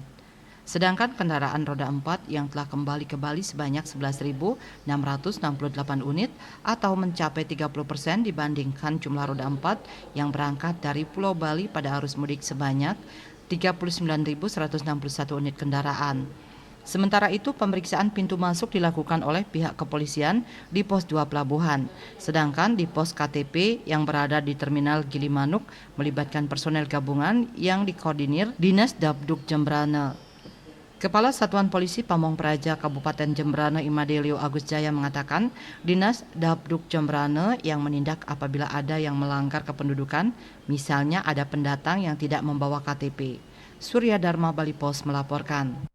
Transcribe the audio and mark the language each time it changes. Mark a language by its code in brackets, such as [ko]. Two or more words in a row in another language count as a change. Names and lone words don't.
[id] Sedangkan kendaraan roda 4 yang telah kembali ke Bali sebanyak 11.668 unit atau mencapai 30% dibandingkan jumlah roda 4 yang berangkat dari Pulau Bali pada arus mudik sebanyak 39.161 unit kendaraan. Sementara itu, pemeriksaan pintu masuk dilakukan oleh pihak kepolisian di pos 2 pelabuhan. Sedangkan di pos KTP yang berada di Terminal Gilimanuk melibatkan personel gabungan yang dikoordinir Dinas Dabduk Jembrana. Kepala Satuan Polisi Pamong Praja Kabupaten Jembrana Imadelio Agus Jaya mengatakan, Dinas Dabduk Jembrana yang menindak apabila ada yang melanggar kependudukan, misalnya ada pendatang yang tidak membawa KTP. Surya Dharma Bali Pos melaporkan.